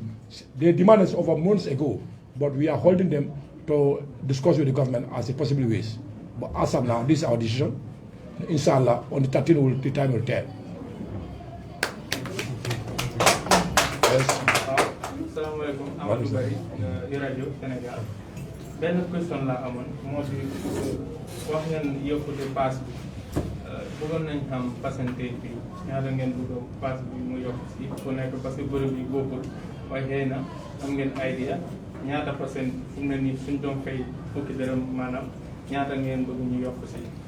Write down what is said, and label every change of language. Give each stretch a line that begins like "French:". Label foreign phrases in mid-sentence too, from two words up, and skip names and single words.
English: They demanded over months ago, but we are holding them to discuss with the government as a possible ways. But as of now, this is our decision. Inshallah, on the 13th, the time will tell. Yes.
Arabic: Assalamu alaikum.
Wolof: Amadou Bari, Radio Sénégal. Benn question la amoon moo di wax ngeen yëpp de passe bi bu bëggoon nañ xam pourcentage bi ñaata ngeen bëgg a pass bi mu yokk si ku nekk
French: parce que
Wolof: bërëb yi bokkul waaye xëy na am ngeen idea ñaata percent fu mu ne nii suñ doon fay fukki dërëm maanaam ñaata ngeen bëgg ñu yokk si.